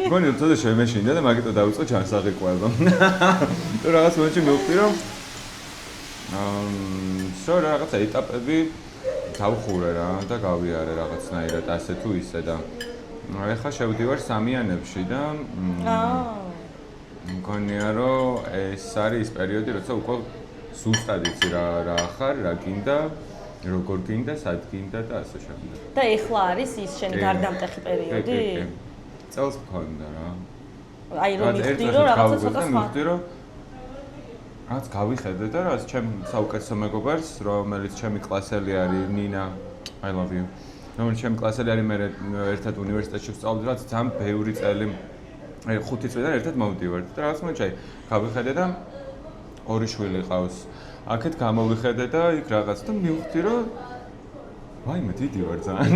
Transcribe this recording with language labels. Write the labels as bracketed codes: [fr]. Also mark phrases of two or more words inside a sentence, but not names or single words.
[ka] მგონია ცოტა შემეშინდა და მაგიტომ დავიწყე ჩანსაღიყვება. თუ რაღაც მომენტში მივხვდი რომ რაღაცა ეტაპები გავხურე რა და გავიარე რაღაცნაირად ასე თუ ისე და ეხლა შევდივარ სამიანებში და მგონია რომ ეს არის ის პერიოდი, როცა უკვე ზუსტად იცი რა ხარ, რა გინდა, როგორ გინდა, სად გინდა და ასე შემდეგ. და ეხლა არის ის შენი გარდამტეხი პერიოდი? წელს მქონდა რა. აი რომ მიხდი რომ რაღაცა ცოტა სხვა. მიხდი რომ რაც გავიხედე და რაც ჩემ საუკეთესო მეგობარს, რომელიც ჩემი კლასელი არის, ნინა, [en] I love you. [ka] რომელიც ჩემი კლასელი არის, მე ერთად უნივერსიტეტში ვსწავლობდი, რაც ძალიან ბევრი წელი 5 წლიდან ერთად მოვდივართ და რაღაც მომენტში გავიხედე და 2 შვილი ყავს. აქეთ გამოვიხედე და იქ რაღაც და მივხვდი რომ ვაიმე დიდი ვარ ძალიან.